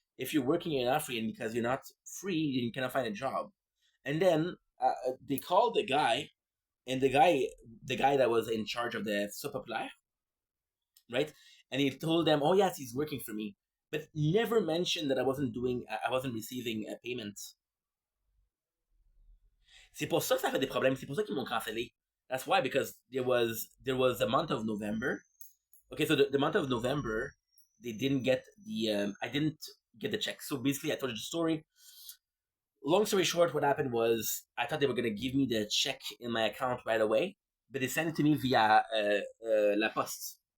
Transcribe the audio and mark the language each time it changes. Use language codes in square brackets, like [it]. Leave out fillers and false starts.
[en] If you're working, you're not free, and because you're not free, you cannot find a job. And then they called the guy, and the guy that was in charge of the soup populaire, right? And he told them, oh yes, he's working for me, but never mentioned that I wasn't receiving a payment. [fr] C'est pour ça que ça fait des problèmes. C'est pour ça qu'ils m'ont cancellé. [en] That's why, because there was a month of November. Okay, so the month of November, they didn't get I didn't get the check. So basically, I told you the story. Long story short, what happened was I thought they were gonna give me the check in my account right away, but they sent it to me via La Poste.